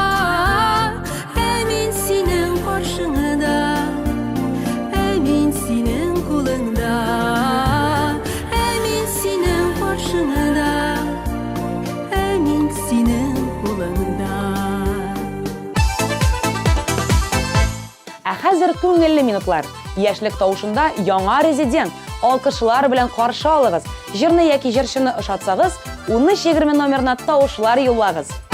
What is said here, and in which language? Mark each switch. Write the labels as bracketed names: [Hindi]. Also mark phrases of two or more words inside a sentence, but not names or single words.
[Turkish] emin senin karşında, emin senin kulunda, emin senin karşında, emin senin kulunda. [Tatar] Ә хәзер күңелле минутлар. Яшьлек тавышында яңа резидент. Алкышлар белән каршы алыгыз. Җырны яки җырчыны ошатсагыз, 1320 номерына тавышлар юллагыз.